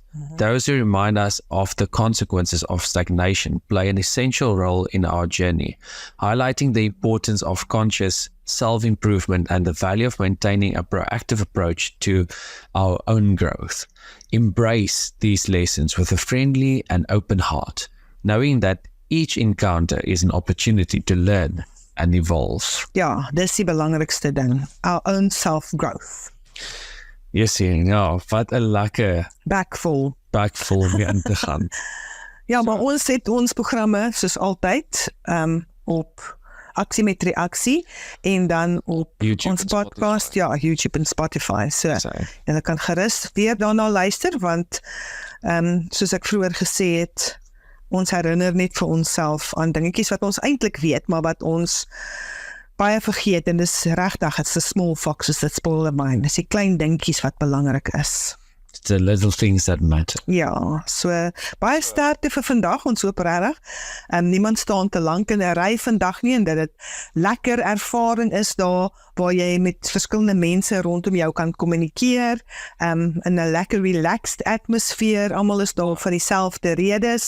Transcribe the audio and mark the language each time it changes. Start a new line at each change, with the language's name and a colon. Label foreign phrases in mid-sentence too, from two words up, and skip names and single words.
English: Those who remind us of the consequences of stagnation play an essential role in our journey, highlighting the importance of conscious self-improvement and the value of maintaining a proactive approach to our own growth. Embrace these lessons with a friendly and open heart, knowing that each encounter is an opportunity to learn and evolve.
Afrikaans: Ja, dis die belangrikste ding,
English: our own self-growth. Yes,
Afrikaans: ja, wat 'n lekker Backful. backvol mee in te gaan. Ja, maar ons het ons programme soos altyd op Aksie met Reaksie en dan op YouTube ons en podcast, Spotify. ja, YouTube en Spotify. So, So, julle kan gerus weer daarna luister want soos ek vroeër gesê het, ons herinner net vir onsself aan dingetjies wat ons eintlik weet, maar wat ons baie vergeet en dis regtig,
English: it's the small foxes that spoil the mind.
Afrikaans: Dis die klein dingetjies wat belangrik is.
English: it's the little things that matter.
Afrikaans: Ja, so baie sterkte vir vandag, ons hoop regtig. Niemand staan te lank in 'n ry vandag nie en dat dit lekker ervaring is daar waar jy met verskillende mense rondom jou kan kommunikeer, in 'n lekker relaxed atmosfeer, almal is daar vir dieselfde redes.